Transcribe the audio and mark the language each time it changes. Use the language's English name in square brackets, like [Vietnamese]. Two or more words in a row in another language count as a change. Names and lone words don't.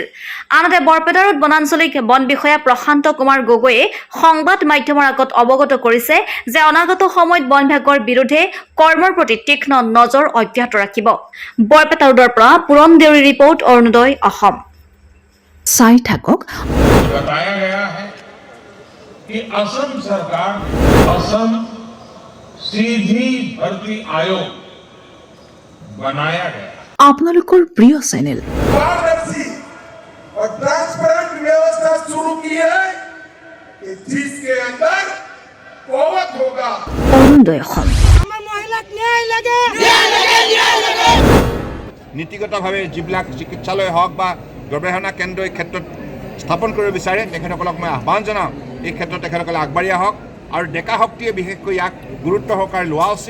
[Assamese] আনহাতে বৰপেটা ৰোড বনাঞ্চলিক বন বিষয়া প্ৰশান্ত কুমাৰ গগৈয়ে সংবাদ মাধ্যমৰ আগত অৱগত কৰিছে যে অনাগত সময়ত বন বিভাগৰ বিৰুদ্ধে কৰ্মৰ প্ৰতি তীক্ষ্ণ নজৰ অব্যাহত ৰাখিব। বৰপেটা ৰোডৰ পৰা পুৰণ দেউৰী ৰিপৰ্ট, অৰুণোদয় অসম। চাই থাকক। [Hindi] बताया गया है कि असम सरकार असम सीधी भर्ती आयोग बनाया गया। [Assamese] আপোনালোকৰ প্ৰিয় চেনেল [Hindi] पारदर्शी और ट्रांसपेरेंट व्यवस्था शुरू की है कि जिसके अंदर कौवत होगा। [Assamese] অৰুণোদয় অসম। নীতিগতভাৱে যিবিলাক চিকিৎসালয় হওক বা গৱেষণা কেন্দ্ৰ এই ক্ষেত্ৰত স্থাপন কৰিব বিচাৰে তেখেতসকলক মই আহ্বান জনাওঁ, এই ক্ষেত্ৰত তেখেতসকলে আগবাঢ়ি আহক আৰু ডেকা শক্তিয়ে বিশেষকৈ ইয়াক গুৰুত্ব সহকাৰে লোৱা উচিত।